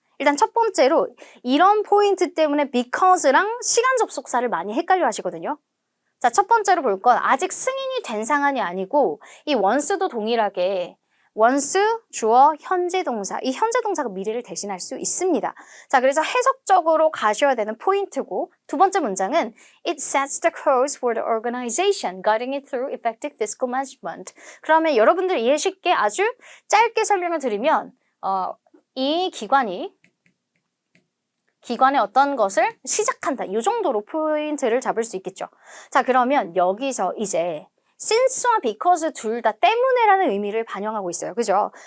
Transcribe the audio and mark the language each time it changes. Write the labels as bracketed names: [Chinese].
[Korean] 일단 첫 번째로 이런 포인트 때문에 because랑 시간 접속사를 많이 헷갈려 하시거든요. 자, 첫 번째로 볼 건 아직 승인이 된 상황이 아니고 이 once도 동일하게 once, 주어, 현재 동사. 이 현재 동사가 미래를 대신할 수 있습니다. 자, 그래서 해석적으로 가셔야 되는 포인트고 두 번째 문장은 [English] It sets the course for the organization, guiding it through effective fiscal management. [Korean] 그러면 여러분들 이해 쉽게 아주 짧게 설명을 드리면 이 기관의 어떤 것을 시작한다. 이 정도로 포인트를 잡을 수 있겠죠. 자, 그러면 여기서 이제 since와 because 둘 다 때문에라는 의미를 반영하고 있어요. 그죠?